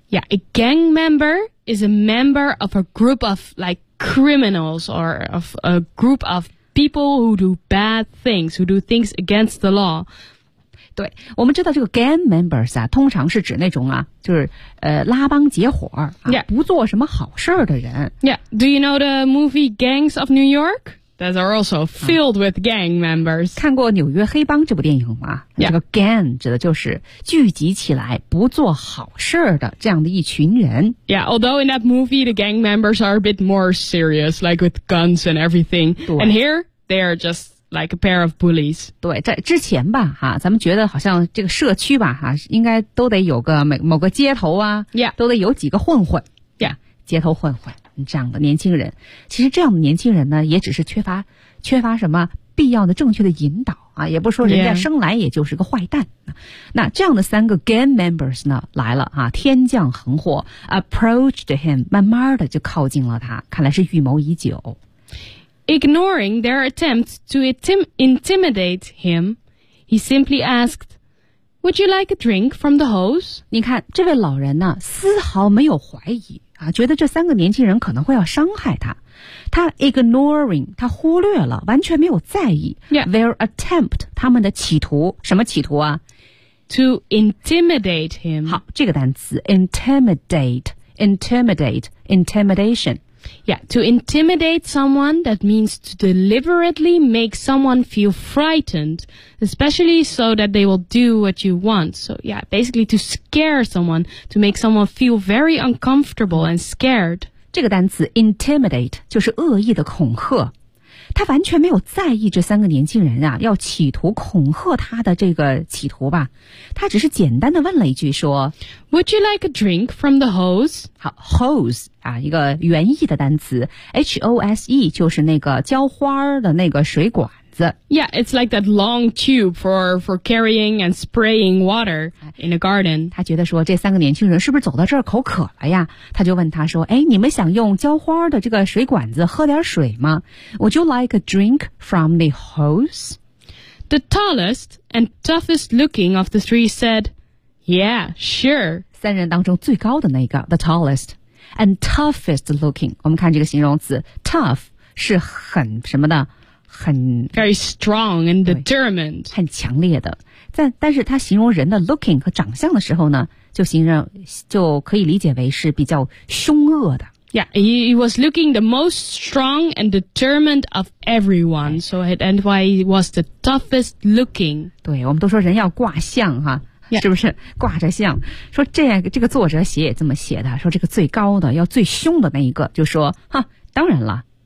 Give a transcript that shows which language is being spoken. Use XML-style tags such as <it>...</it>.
<en>Yeah, a gang member is a member of a group of like criminals or of a group of people who do bad things, who do things against the law.</en> <zh>对，我们知道这个 gang members 啊，通常是指那种啊，就是拉帮结伙啊，</zh> <en>yeah.</en> <zh>不做什么好事的人。</zh> <en>Yeah, do you know the movie Gangs of New York? That are also filled with gang members.</en> <zh>看过纽约黑帮这部电影吗、</zh> <en>yeah.</en> <zh>这个 gang 指的就是聚集起来不做好事的这样的一群人。</zh> <en>Yeah, although in that movie, the gang members are a bit more serious, like with guns and everything. And here, they are just like a pair of bullies.</en> <zh>对，在之前吧，咱们觉得好像这个社区吧，应该都得有个某个街头啊、</zh> <en>yeah.</en> <zh>都得有几个混混。</zh> <en>Yeah.</en> <zh>街头混混。这样的年轻人，其实这样的年轻人呢，也只是缺乏什么必要的正确的引导啊，也不是说人家生来也就是个坏蛋。</zh> <en>Yeah.</en> <zh>那这样的三个 gang members 呢来了啊，天降横祸 ，</zh> <en>approached him，</en> <zh>慢慢的就靠近了他，看来是预谋已久。</zh> <en>Ignoring their attempts to intimidate him, he simply asked, "Would you like a drink from the hose?"</en> <zh>你看这位老人呢，丝毫没有怀疑。啊，觉得这三个年轻人可能会要伤害他，他 ignoring， 他忽略了，完全没有在意。</zh> <en>Yeah. Their attempt，</en> <zh>他们的企图，什么企图啊</zh> <en>？To intimidate him。</en> <zh>好，这个单词 intimidation。</zh> <en>Yeah， to intimidate someone that means to deliberately make someone feel frightened, especially so that they will do what you want. So yeah, basically to scare someone, to make someone feel very uncomfortable and scared.</en> <zh>这个单词 intimidate 就是恶意的恐吓。他完全没有在意这三个年轻人啊，要企图恐吓他的这个企图吧。他只是简单的问了一句说</zh> <en>Would you like a drink from the hose?</en> <zh>好 ,hose, 啊一个原意的单词 ,H-O-S-E, 就是那个浇花的那个水管子。</zh> <en>Yeah, it's like that long tube for carrying and spraying water in a garden.</en> <zh>他觉得说这三个年轻人是不是走到这儿口渴了呀，他就问他说哎，你们想用浇花的这个水管子喝点水吗 ?</zh> <en>Would you like a drink from the hose? The tallest and toughest looking of the three said, Yeah, sure.</en> <zh>三人当中最高的那个 ,</zh> <en>the tallest and toughest looking.</en> <zh>我们看这个形容词 ,tough 是很什么的很</zh> <en>very strong and determined,</en> <zh>很强烈的。但是他形容人的 looking 和长相的时候呢，就可以理解为是比较凶恶的。</zh> <en>Yeah, he was looking the most strong and determined of everyone, so that's why he was the toughest looking.</en> <zh>对，我们都说人要挂相哈。</zh> <en>Yeah.</en> <zh>是不是挂着像说这个作者写也这么写的，说这个最高的要最凶的那一个，就说哈，当然了。</zh>